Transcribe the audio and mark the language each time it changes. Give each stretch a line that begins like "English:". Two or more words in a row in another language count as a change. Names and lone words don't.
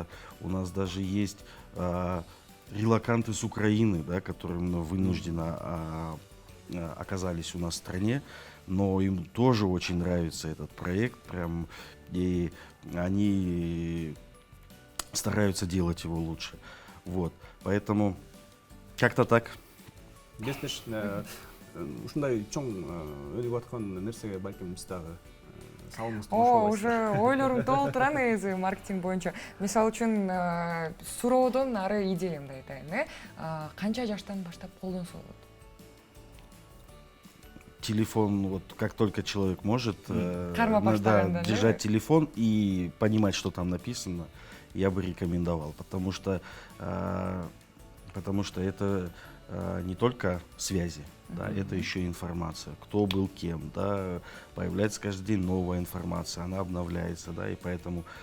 Russian: У нас даже есть релоканты с Украины, да, которые вынужденно оказались у нас в стране, но им тоже очень нравится этот проект, прям, и они стараются делать его лучше. Вот, поэтому как-то так.
Kyrgyz: Бестеш, ушундай чоң өнүгүп аткан нерсеге балким биз дагы салымыбызды кошобуз. Уже ойлорум толуп турат негизи маркетинг боюнча. Мисалы үчүн суроодон ары идеямды айтайын, канча жаштан баштап колдонсо болот?
Russian: Телефон, вот как только человек может держать телефон и понимать, что там написано, я бы рекомендовал, потому что это не только связи, да, это еще информация, кто был кем, да, появляется каждый день новая информация, она обновляется, да, и поэтому